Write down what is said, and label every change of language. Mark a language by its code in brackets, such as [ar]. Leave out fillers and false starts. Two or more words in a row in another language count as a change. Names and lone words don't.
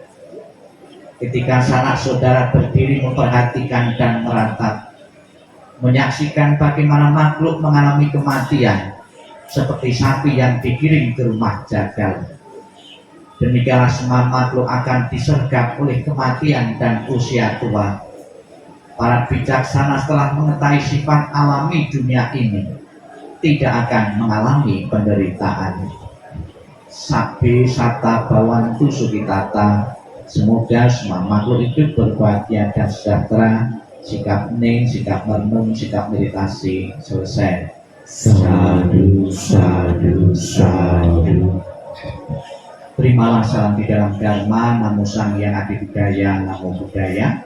[id] Ketika sanak saudara berdiri memperhatikan dan meratap, menyaksikan bagaimana makhluk mengalami kematian seperti sapi yang digiring ke rumah jagal. Demikianlah semua makhluk akan disergap oleh kematian dan usia tua. Para bijaksana setelah mengetahui sifat alami dunia ini tidak akan mengalami penderitaan. [pi] Sabbe satta bhavantu sukhitata. [id] Semoga semua makhluk hidup berbahagia dan sejahtera. Sikap hening, sikap merenung, sikap meditasi selesai. [pi] Sadu, sadu, sadu. [id] Terimalah salam di dalam Dharma, [pi] Namo Sang Hyang Adibudaya, Namo Buddhaya.